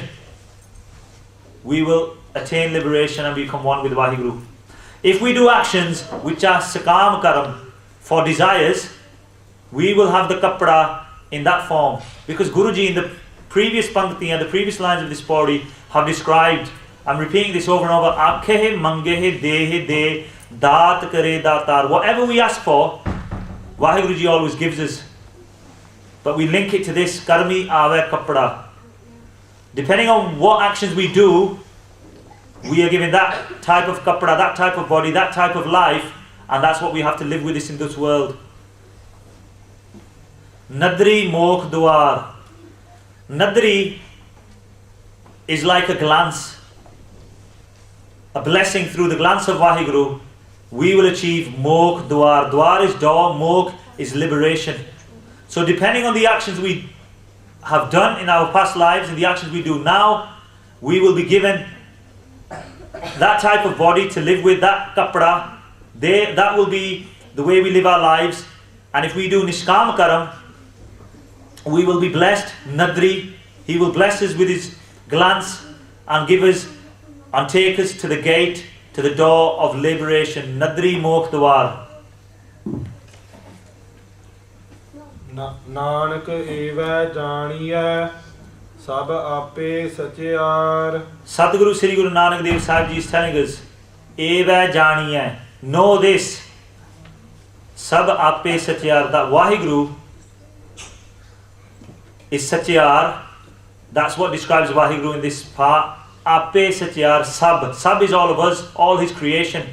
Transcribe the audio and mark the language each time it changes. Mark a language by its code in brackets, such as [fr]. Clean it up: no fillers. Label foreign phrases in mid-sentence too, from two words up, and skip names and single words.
[en] We will attain liberation and become one with Waheguru. If we do actions which are [pa] ਸਕਾਮ ਕਰਮ, [en] for desires, we will have the kapda in that form. Because Guruji in the previous pankti and the previous lines of this pori have described, I'm repeating this over and over, [pa] ਆਖਹਿ ਮੰਗਹਿ ਦੇਹਿ ਦੇਹਿ ਦਾਤਿ ਕਰੇ ਦਾਤਾਰੁ. [en] Whatever we ask for, Waheguruji always gives us. But we link it to this, [pa] ਕਰਮੀ ਆਵੈ ਕਪੜਾ. [en] Depending on what actions we do, we are given that type of kapda, that type of body, that type of life, and that's what we have to live with this in this world. [pa] ਨਦਰੀ ਮੋਖੁ ਦੁਆਰੁ. [en] Nadri is like a glance, a blessing through the glance of Waheguru. We will achieve [pa] ਮੋਖੁ ਦੁਆਰੁ. [en] Duar is door, mokh is liberation. So depending on the actions we have done in our past lives and the actions we do now, we will be given that type of body to live with, that kapda. That will be the way we live our lives. And if we do [pa] ਨਿਸ਼ਕਾਮ ਕਰਮ, [en] we will be blessed. Nadri, he will bless us with his glance and give us and take us to the gate, to the door of liberation. [pa] ਨਦਰੀ ਮੋਖੁ ਦੁਆਰੁ. ਨਾਨਕ ਏਵੈ ਜਾਣੀਐ ਸਭ ਆਪੇ ਸਚਿਆਰ. [en] Sadguru Sri Guru Nanak Dev Sahib Ji is telling us, [pa] ਏਵੈ ਜਾਣੀਐ, [en] know this, [pa] ਸਭੁ ਆਪੇ ਸਚਿਆਰੁ, [en] that Waheguru is satyar. That's what describes Waheguru in this part. [pa] ਆਪੇ ਸਚਿਆਰੁ, [en] sab is all of us, all his creation.